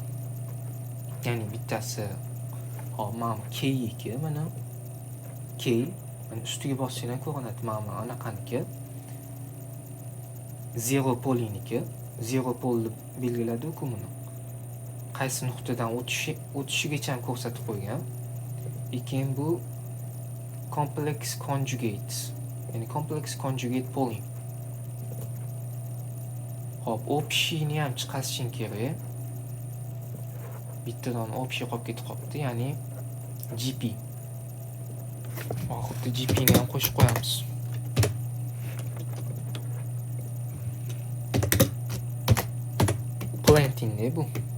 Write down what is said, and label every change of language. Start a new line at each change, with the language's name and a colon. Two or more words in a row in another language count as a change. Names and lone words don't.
Uzbek: Ya'ni bittasi mana K2, mana K, mana ustiga bossang ko'rinadi, mana anaqaniki. 0 poliniki, 0 pol deb belgiladi-ku buni. Qaysi nuqtadan o'tishigacha ham ko'rsatib qo'ygan. Keyin bu
English: complex conjugate,
Uzbek: ya'ni
English: complex conjugate
Uzbek: polling. Hop, общийni ham chiqarishing kerak. Bittadan общий qolib ketib qolibdi, ya'ni GP. Xuddi GP ni ham qo'shib qo'yamiz. Planting ne bu?